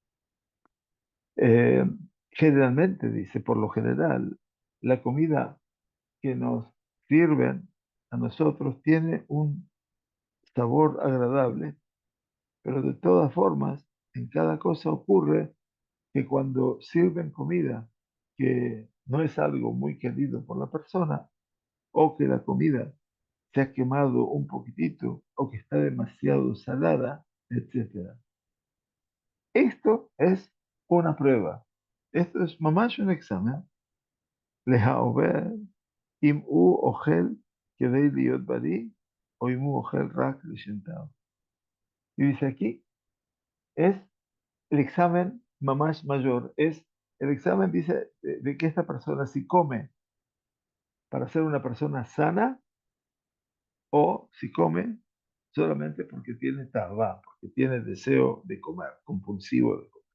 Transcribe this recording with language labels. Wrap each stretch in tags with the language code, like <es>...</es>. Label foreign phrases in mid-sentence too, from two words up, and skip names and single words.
<es>Eh, Generalmente, dice, por lo general, la comida que nos sirven a nosotros tiene un sabor agradable, pero de todas formas, en cada cosa ocurre que cuando sirven comida que no es algo muy querido por la persona, o que la comida se ha quemado un poquitito, o que está demasiado salada, etcétera. Esto es una prueba. Esto es mamash un examen.</es> <he>להבחין אם הוא אוכל כדי להיות בריא, או אם הוא אוכל רק לשם טעם.</he> <es>Y dice aquí, es el examen mamash mayor, es el examen, dice, de que esta persona si come para ser una persona sana o si come solamente porque tiene tabá, porque tiene deseo de comer, compulsivo de comer.</es>